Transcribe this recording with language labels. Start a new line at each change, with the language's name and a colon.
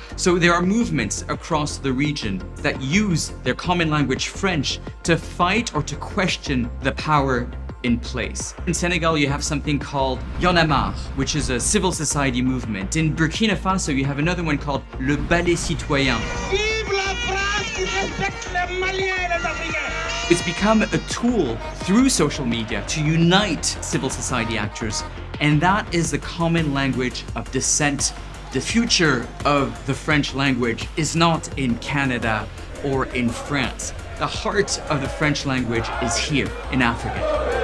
English: So there are movements across the region that use their common language French to fight or to question the power in place. In Senegal, you have something called Y'en a marre, which is a civil society movement. In Burkina Faso, you have another one called Le Ballet Citoyen.
French: Vive la France qui respecte les Maliens et les Africains!
English: It's become a tool through social media to unite civil society actors, and that is the common language of dissent. The future of the French language is not in Canada or in France. The heart of the French language is here in Africa.